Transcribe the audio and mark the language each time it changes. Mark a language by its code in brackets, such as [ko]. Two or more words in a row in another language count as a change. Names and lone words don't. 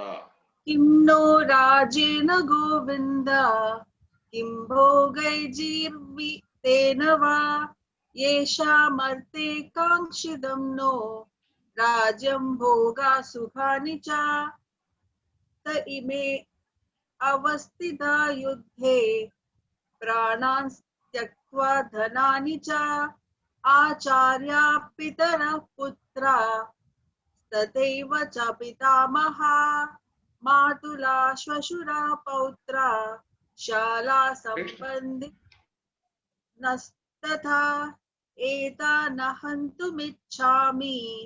[sa] കിം നോ രാജേന ഗോവിന്ദ, കിം ഭോഗൈർജീവിതേന വാ, യേഷാമർത്ഥേ കാംക്ഷിതം നോ, രാജ്യം ഭോഗാ സുഖാനി ച, ത ഇമേ അവസ്ഥിതാ യുദ്ധേ, പ്രാണാൻ त्यक्त्वा धनानि च, आचार्या पितरः पुत्रा, तथैव च पितामहः, मातुला श्वशुरा पौत्रा, शाला सम्बन्धिनस्तथा, एतान् हन्तुमिच्छामि